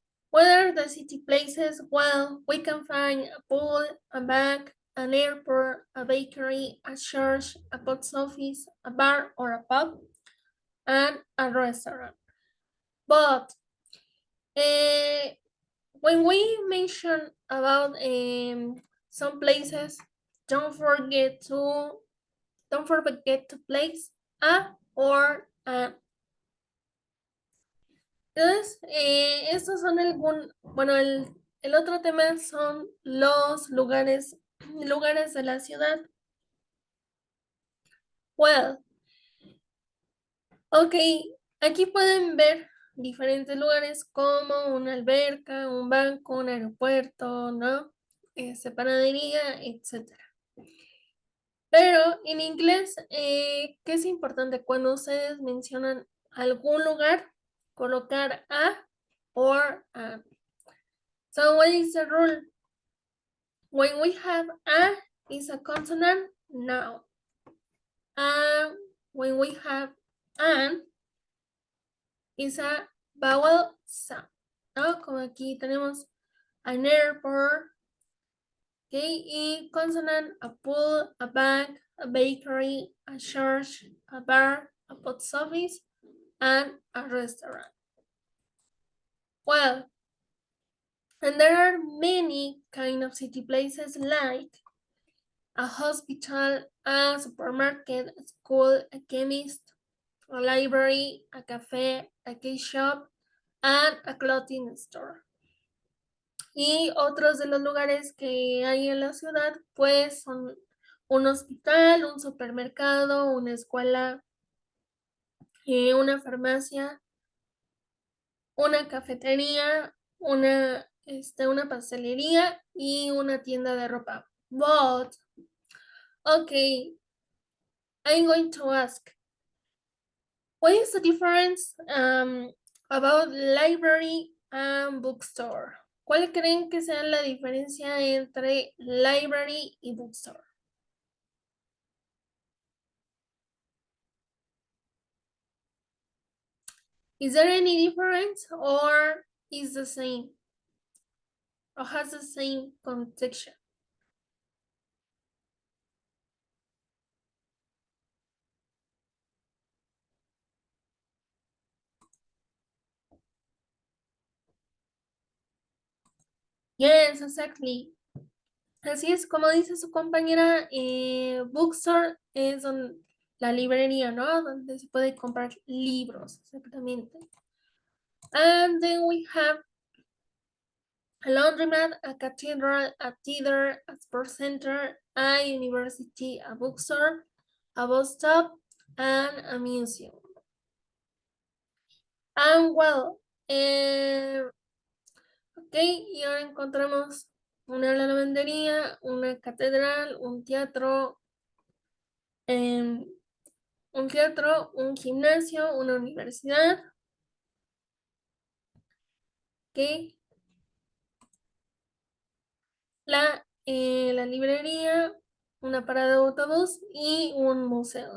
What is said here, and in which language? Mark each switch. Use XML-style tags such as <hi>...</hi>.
<en>What are the city places? Well, we can find a pool, a bank, an airport, a bakery, a church, a post office, a bar or a pub, and a restaurant. But when we mention about some places, don't forget to place a or an.</en> <es>Entonces, estos son bueno, el otro tema son los lugares de la ciudad. Well, ok, aquí pueden ver diferentes lugares como una alberca, un banco, un aeropuerto, ¿no? Panadería, etc. Pero en inglés, ¿qué es importante? Cuando ustedes mencionan algún lugar, colocar</es> <en>a or an. So what is the rule? When we have a is a consonant noun. And when we have an is a vowel sound.</en> <es>¿No? Como aquí tenemos</es> <en>an airport, okay, y consonant, a pool, a bank, a bakery, a church, a bar, a post office, and a restaurant. Well, and there are many kind of city places like a hospital, a supermarket, a school, a chemist, a library, a cafe, a key shop, and a clothing store.</en> <es>Y otros de los lugares que hay en la ciudad, pues son un hospital, un supermercado, una escuela, una farmacia, una cafetería, una pastelería y una tienda de ropa.</es> <en>But, okay, I'm going to ask, what is the difference about library and bookstore?</en> <es>¿Cuál creen que sea la diferencia entre library y bookstore?</es> <en>Is there any difference or is the same? Or has the same connotation? Yes, exactly.</en> <es>Así es, como dice su compañera, bookstore es la librería, ¿no? Donde se puede comprar libros, exactamente.</es> <en>And then we have a laundromat, a cathedral, a theater, a sports center, a university, a bookstore, a bus stop, and a museum.</en> <es>And well, ok, y ahora encontramos una lavandería, una catedral, em, un gimnasio, una universidad, ok, la librería, una parada de autobús y un museo.</es>